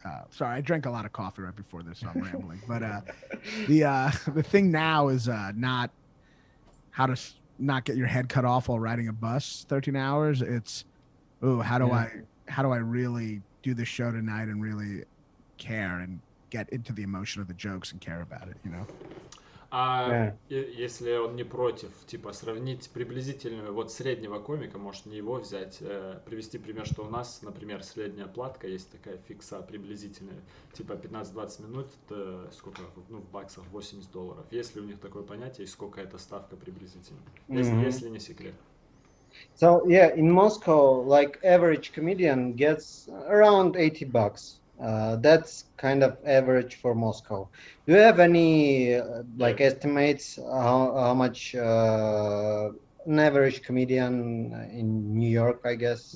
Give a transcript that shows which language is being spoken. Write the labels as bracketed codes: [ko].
[en] Sorry, I drank a lot of coffee right before this, so I'm rambling. But the thing now is not how to not get your head cut off while riding a bus 13 hours. It's how do I really do this show tonight and really care and get into the emotion of the jokes and care about it, you know? [ru] Если он не против, типа, сравнить приблизительную, вот среднего комика, может не его взять, привести пример, что у нас, например, средняя платка, есть такая фикса приблизительная, типа 15-20 минут, это сколько, ну, в баксах $80. Есть ли у них такое понятие, и сколько это ставка приблизительно, если не секрет? [en] So yeah, in Moscow, like average comedian gets around $80. That's kind of average for Moscow. Do you have any like estimates how much an average comedian in New York, I guess?